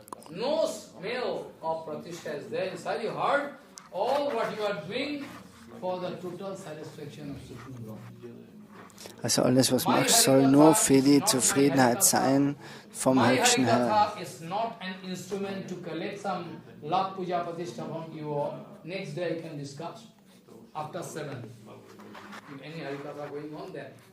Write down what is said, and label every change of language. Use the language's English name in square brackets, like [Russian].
[English] No smell of Pratishta is there inside your heart. All what you are doing for the total satisfaction of Supreme Lord. [German] Also alles, was machst, soll nur für die Zufriedenheit sein vom höchsten Herrn. [English] Harikatha is not an instrument to collect some lakh puja pratishtha from you. Next day you can discuss after 7. If any Harikatha going on there.